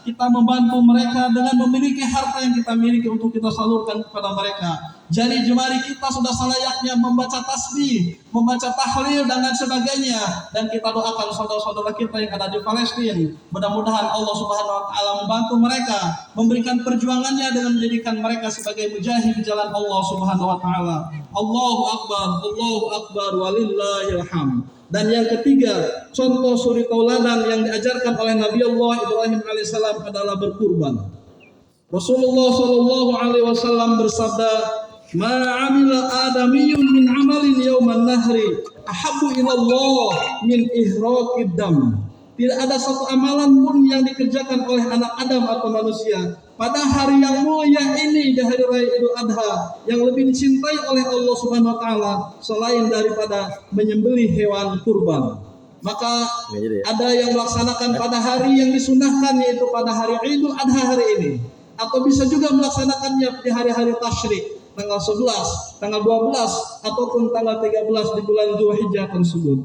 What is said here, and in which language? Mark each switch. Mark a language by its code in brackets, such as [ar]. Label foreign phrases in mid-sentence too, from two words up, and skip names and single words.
[id] Kita membantu mereka dengan memiliki harta yang kita miliki untuk kita salurkan kepada mereka. Jadi jemari kita sudah selayaknya membaca tasbih, membaca tahlil dan lain sebagainya, dan kita doakan saudara-saudara kita yang ada di Palestina. Mudah-mudahan Allah [ar] سبحانه وتعالى [id] membantu mereka, memberikan perjuangannya dengan menjadikan mereka sebagai mujahid di jalan Allah [ar] سبحانه وتعالى. الله أكبر، الله أكبر، ولله الحمد. [id] Dan yang ketiga, contoh suri tauladan yang diajarkan oleh Nabi Allah Ibrahim alaihissalam adalah berkurban. Rasulullah [ar] صلى الله عليه وسلم [id] bersabda, [ar] "ما عمل آدمي من عمل يوم النحر أحب إلى الله من إهراق الدم." [id] Tidak ada satu amalan pun yang dikerjakan oleh anak Adam atau manusia pada hari yang mulia ini, di hari raya Idul Adha, yang lebih dicintai oleh Allah [ar] سبحانه وتعالى [id] selain daripada menyembelih hewan kurban. Maka ada yang melaksanakan pada hari yang disunahkan, yaitu pada hari Idul Adha hari ini, atau bisa juga melaksanakannya di hari-hari tasyrik, tanggal 11, tanggal 12, ataupun tanggal 13 di bulan Dzulhijjah tersebut.